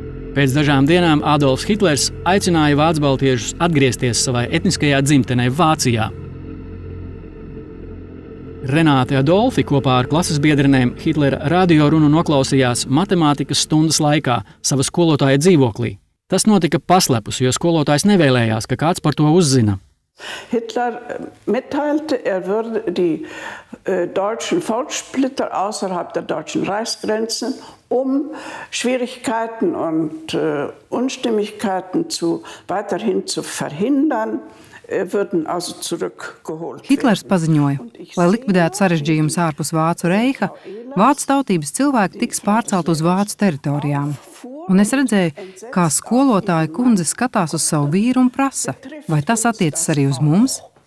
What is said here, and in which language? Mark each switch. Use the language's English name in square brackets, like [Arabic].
[Latvian] Pēc dažām dienām Adolfs Hitlers aicināja vācu-baltiešus atgriezties savai etniskajā dzimtenē Vācijā. Renāte Adolfi kopā ar klases biedrenēm Hitlera radiorunu noklausījās matemātikas stundas laikā sava skolotāja dzīvoklī. Tas notika paslepus, jo skolotājs nevēlējās, ka kāds par to uzzina. [German] Hitler mitteilte, würde die deutschen Volkssplitter außerhalb der deutschen Reichsgrenzen, Schwierigkeiten und Unstimmigkeiten weiterhin zu verhindern, würden also zurückgeholt. [Latvian] Hitlers paziņoja, lai likvidētu sarežģījumus ārpus Vācu reiha, vācu tautības cilvēki tiks pārcelt uz Vācu teritorijām. Un es redzēju, kā skolotāja kundze skatās uz savu vīru un prasa, vai tas attiecas arī uz mums?